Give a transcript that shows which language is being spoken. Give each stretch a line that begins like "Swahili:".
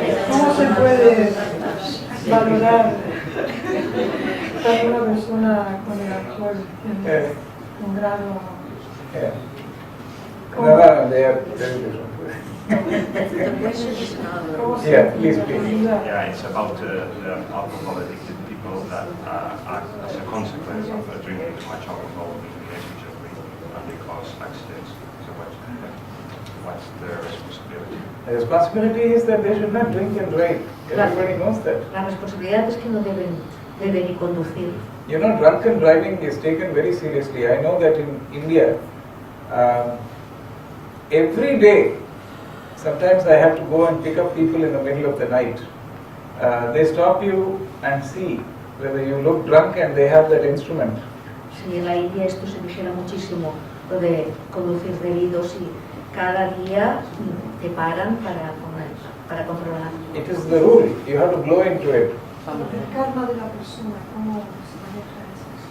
Spanish: ¿Cómo se puede valorar a una persona con el alcohol en un grado?
English: No, they are very different. The question is another. Yeah, please, please. Yeah, it's about the alcohol addicted people that act as a consequence of drinking too much alcohol in relationship and they cause accidents. So what's their responsibility? The responsibility is that they should not drink and drive. Everybody knows that.
Spanish: La responsabilidad es que no deben beber y conducir.
English: You know, drunken driving is taken very seriously. I know that in India, every day, sometimes I have to go and pick up people in the middle of the night. They stop you and see whether you look drunk and they have that instrument.
Spanish: Sí, en la India esto se vigila muchísimo, lo de conducir bebidos y cada día te paran para controlar.
English: It is the rule. You have to blow into it.
Spanish: El karma de la persona, ¿cómo se maneja eso?